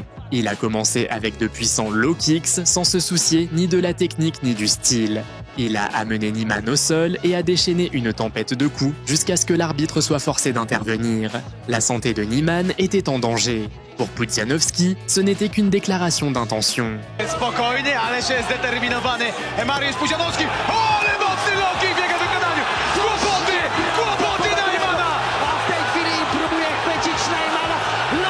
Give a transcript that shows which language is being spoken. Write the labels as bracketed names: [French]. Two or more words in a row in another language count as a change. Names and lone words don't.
[French] Il a commencé avec de puissants [English] low kicks [French] sans se soucier ni de la technique ni du style. Il a amené Niemann au sol et a déchaîné une tempête de coups jusqu'à ce que l'arbitre soit forcé d'intervenir. La santé de Niemann était en danger. Pour Pudzianowski, ce n'était qu'une déclaration d'intention. [Polish] Spokojnie, ale się zdeterminowany Mariusz Pudzianowski. Ale mocny [English] low kick [Polish] w jego wykonaniu. Kłopoty Najmana. A w tej chwili próbuje chwycić Najmana.